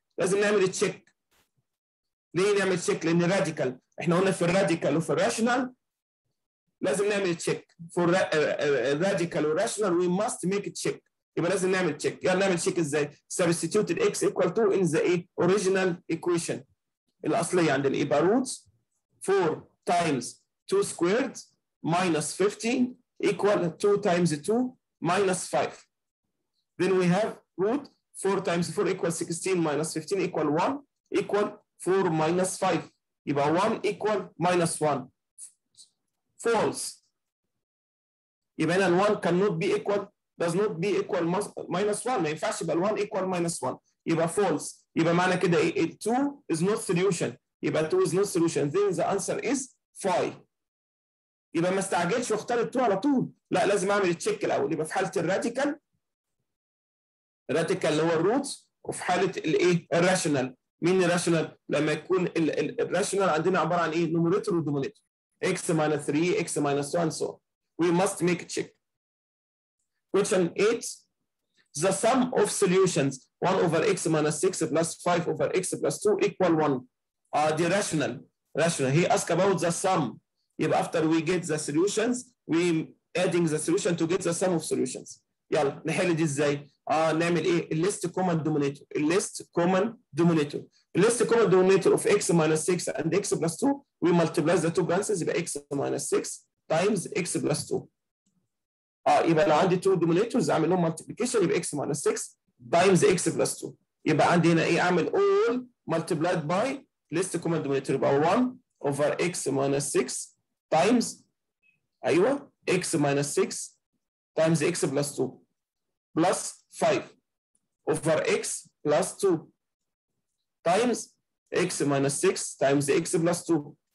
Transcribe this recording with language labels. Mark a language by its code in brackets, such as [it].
[ar] لازم نعمل check. ليه نعمل check؟ لأن راديكال. احنا قلنا في الراديكال وفي الراشنال لازم نعمل check. [en] For radical وراشنال we must make a check. [ar] يبقى لازم نعمل check. يلا نعمل check ازاي؟ [en] Substitute x equal 2 in the original equation. [ar] الأصلية عندنا يبقى [en] roots 4 times 2 squared minus 15 equal 2 times 2 minus 5. Then we have root 4 times 4 equals 16 minus 15 equal 1 equal 4 minus 5. [ar] يبقى [en] 1 equal minus 1. False. [ar] يبقى هنا ال [en] 1 cannot be equal does not be equal minus 1. [ar] ما ينفعش يبقى ال 1 equal minus 1. يبقى false. يبقى معنى كده ايه؟ ال 2 [en] is not solution. [ar] يبقى [en] 2 is not solution. Then the answer is 5. [ar] يبقى ما استعجلش واختار ال 2 على طول. لا لازم اعمل التشيك الاول. يبقى في حاله الراديكال اللي هو الروتس وفي حاله الايه؟ الراشنال. مين الراشنال؟ لما يكون الراشنال عندنا عباره عن ايه؟ نوميريتور ودومينيتور. [en] x minus 3 x minus 2 and so on. We must make a check. Question 8. The sum of solutions 1 over x minus 6 plus 5 over x plus 2 equal 1. The rational. He asked about the sum. [ar] يبقى [en] after we get the solutions we adding the solution to get the sum of solutions. [ar] يلا نحل دي ازاي؟ نعمل ايه؟ الليست كومن دومينيتور. الليست كومن دومينيتور. [en] الليست common denominator of x minus 6 and x plus 2 we multiply the two branches [ar] يبقى [en] x minus 6 times x plus 2. [ar] يبقى لو عندي 2 دومينيتورز اعمل لهم [en] multiplication [ar] يبقى [en] x minus 6 times x plus 2. [ar] يبقى عندي هنا ايه؟ اعمل [en] all multiplied by list common denominator يبقى 1 over x minus 6 times [ar] ايوه [en] x minus 6 times x plus 2 plus 5 over x plus 2 times x minus 6 times x plus 2.